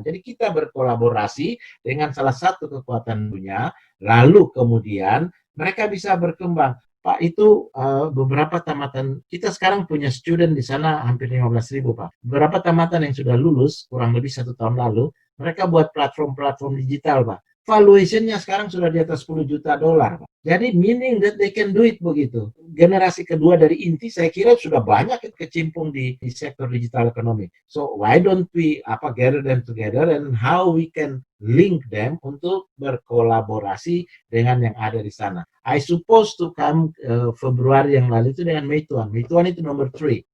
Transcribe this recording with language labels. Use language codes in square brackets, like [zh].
[id] Jadi kita berkolaborasi dengan salah satu kekuatan dunia, lalu kemudian mereka bisa berkembang. Pak, itu beberapa tamatan, kita sekarang punya student di sana hampir 15.000, Pak. Beberapa tamatan yang sudah lulus, kurang lebih 1 tahun lalu, mereka buat platform-platform digital, Pak. Valuation-nya sekarang sudah di atas $10 juta, Pak. Jadi [en] meaning that they can do it [id] begitu. Generasi kedua dari inti saya kira sudah banyak kecimpung di sektor digital ekonomi. [en] So why don't we gather them together and how we can link them [id] untuk berkolaborasi dengan yang ada di sana. [en] I suppose to come [id] Februari yang lalu itu dengan Meituan. Meituan itu nomor 3.